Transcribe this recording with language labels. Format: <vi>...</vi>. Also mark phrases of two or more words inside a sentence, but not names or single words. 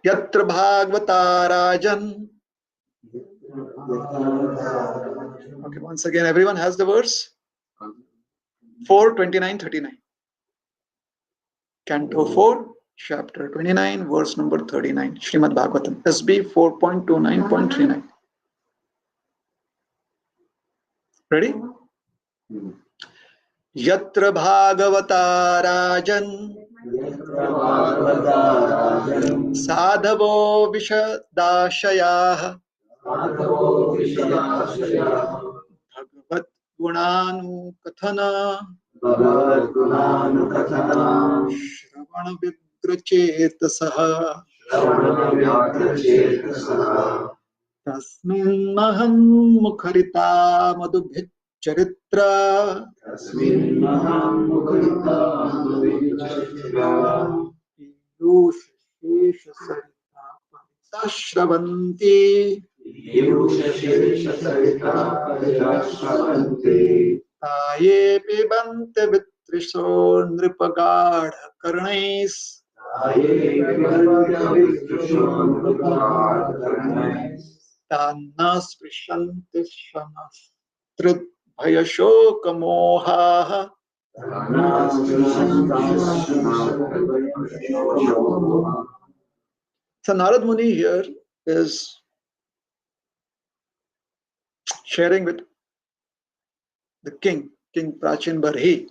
<sa>यत्र भागवता राजन्</sa> <en>Okay, once again, everyone has the verse 4:29, 39. Canto 4, chapter 29, verse number 39. Srimad Bhagavatam, SB 4.29.39. Ready?</en> <sa>यत्र भागवता राजन् साधवो विशदाशयाः भगवद् गुणानु कथन श्रवण व्यग्रचेतसः तस्मिन् महन् मुखरिता मधुभिच् चरित्र पीयूष शेष सरितः परितः स्रवन्ति ताये पिबन्ते वितृषो नृपगाढ कर्णैस् तन्न स्पृशन्ति शनस् तृट् भयशोकमोहा.</sa> <en>So Narad Muni here is sharing with the king, King Prachin Barhi.</en>